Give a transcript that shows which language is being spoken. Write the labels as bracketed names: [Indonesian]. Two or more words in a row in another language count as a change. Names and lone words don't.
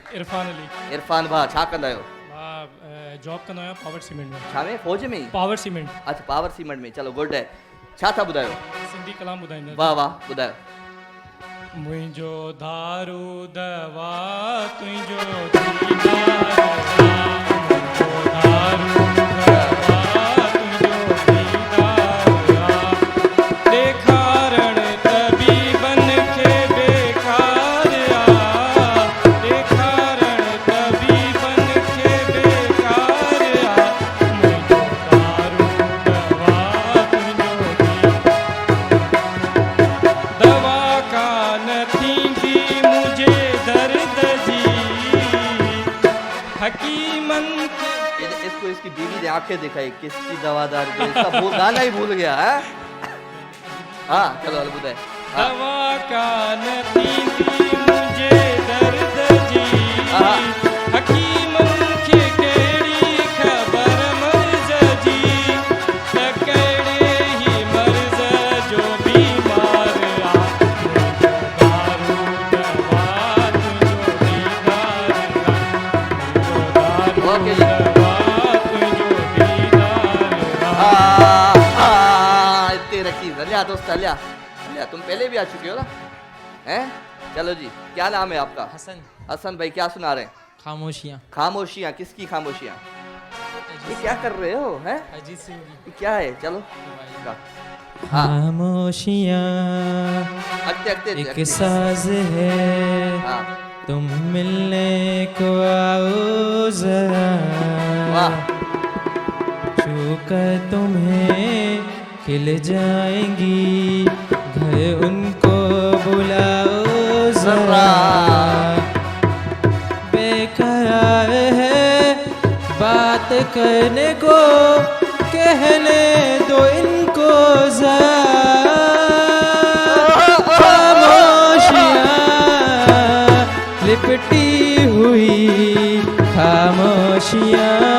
[Sindhi] इरफान अली इरफान भाउ छा कंदा आहियो मां जॉब कंदो आहियां पावर सीमेंट में छा में फौज में पावर सीमेंट [Urdu] اچھا پاور سیمنٹ میں چلو گڈ ہے [Sindhi] छा था ॿुधायो सिंधी कलाम ॿुधाईंदा वाह वाह ॿुधायो मुंहिंजो दारू दवा तुंहिंजो दीदार मुंहिंजो दारू दवा तुंहिंजो दीदार ॾेखारण तबीबन खे बेकार ॾेखारण तबीबन खे बेकार मुंहिंजो दारू दवा तुंहिंजो दवा कान थींदी मुझे दर्द जी हकीमन [Urdu] اس کو اس کی بیوی نے آنکھیں دکھائی کس کی دوادار جو اس کا وہ گانا ہی بھول گیا ہے ہاں چلو [Sindhi] हल ॿुधाए [Urdu] हाँ [Sindhi] दवा कान थींदी मुझे दर्द जी हाँ। हकीमन खे कहिड़ी ख़बर मर्ज़ जी त कहिड़े ई मर्ज़ जो बीमार मुंहिंजो दारू दवा तुंहिंजो दीदार मुंहिंजो ओके दारू जी। दवा तुंहिंजो दीदार [Urdu] اتنے [Sindhi] रखी हलिया दोस्त हलिया हलिया [Urdu] تم پہلے بھی آ چکے ہو نا ہیں چلو جی کیا نام ہے آپکا हसन حسن بھائی کیا سنا رہے ہیں खामोशियाँ خاموشیاں کس کی خاموشیاں یہ کیا کر رہے ہو ہیں अजीत सिंह یہ کیا ہے چلو گا۔ ہاں खामोशियाँ अगते अगते एक अगते। ساز ہے हाँ تم ملنے کو آؤ ذرا वाह چھو کر تمہیں کھل جائیں گی گھر ان کو بلاؤ ذرا بےقرار ہے بات کرنے کو کہنے دو ان کو ذرا خاموشیاں لپٹی ہوئی خاموشیاں